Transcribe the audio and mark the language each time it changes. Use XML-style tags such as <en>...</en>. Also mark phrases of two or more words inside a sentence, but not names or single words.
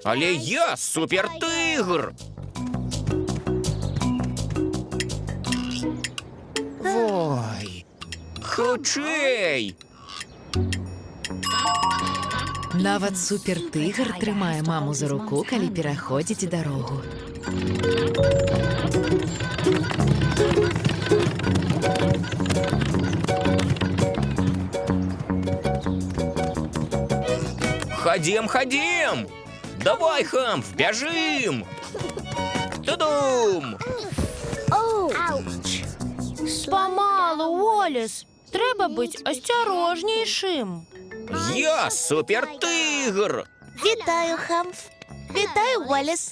<be>Але я супертыгр. Ой, хутчэй. Нават супертыгр трымае маму за руку, калі пераходзіць дарогу.</be> <ru>Ходим, ходим.</ru> <be>Давай, Хамф, бяжым. Тудум. Памалу, Уоллес. Трэба быць асцярожнейшым. Я супертыгр. Вітаю, Хамф. Вітаю, Уоллес.</be>